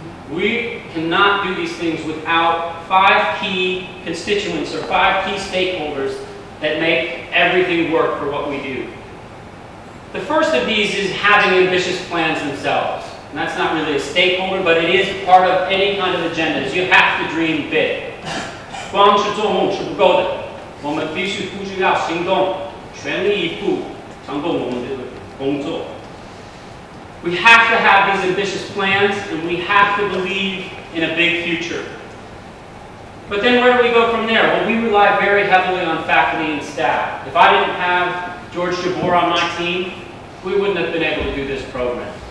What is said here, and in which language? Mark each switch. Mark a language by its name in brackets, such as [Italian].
[English] We cannot do these things without 5 key constituents or 5 key stakeholders that make everything work for what we do. The first of these is having ambitious plans themselves. And that's not really a stakeholder, but it is part of any kind of agenda. You have to dream big. [Chinese] 光是做梦是不够的，我们必须付诸要行动，全力以赴成功我们的工作。 [English] We have to have these ambitious plans, and we have to believe in a big future. But then where do we go from there? Well, we rely very heavily on faculty and staff. If I didn't have George Gabor on my team, we wouldn't have been able to do this program.